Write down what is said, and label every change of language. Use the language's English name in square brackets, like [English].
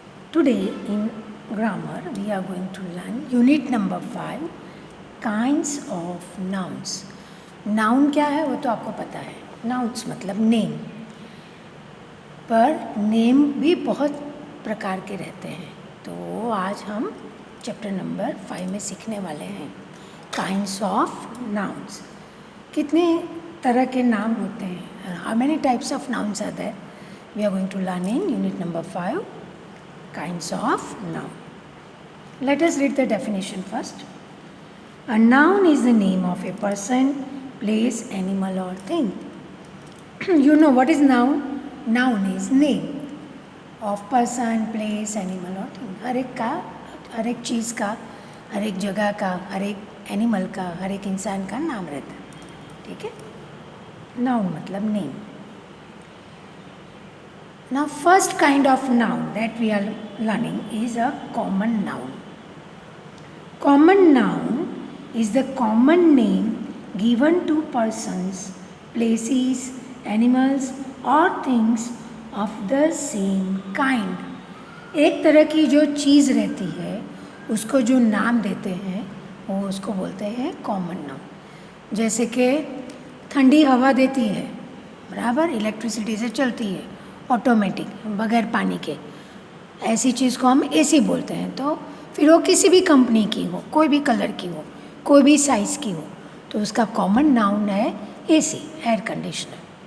[English] Today in grammar we are going to learn unit number 5 kinds of nouns. [Hindi] Noun क्या है वो तो आपको पता है. Nouns मतलब नेम. पर नेम भी बहुत प्रकार के रहते हैं. तो आज हम चैप्टर नंबर 5 में सीखने वाले हैं [English] Kinds of nouns. [Hindi] कितने तरह के नाम होते हैं? [English] How many types of nouns are there? We are going to learn in unit number 5 kinds of noun. Let us read the definition first. A noun is the name of a person, place, animal or thing. You know what is noun? Noun is name of person, place, animal or thing. [Hindi] हर एक चीज़ का, हर एक जगह का, हर एक animal का, हर एक इंसान का नाम रहता है. ठीक है. नाउन मतलब name. [English] Now first kind of noun that we are learning is a common noun. Common noun is the common name given to persons, places, animals or things of the same kind. [Hindi] एक तरह की जो चीज़ रहती है उसको जो नाम देते हैं वो उसको बोलते हैं कॉमन नाउन. जैसे कि ठंडी हवा देती है, बराबर, इलेक्ट्रिसिटी से चलती है, ऑटोमेटिक, बगैर पानी के. ऐसी चीज़ को हम एसी बोलते हैं. तो फिर वो किसी भी कंपनी की हो, कोई भी कलर की हो, कोई भी साइज़ की हो, तो उसका कॉमन नाउन है एसी, एयर कंडीशनर.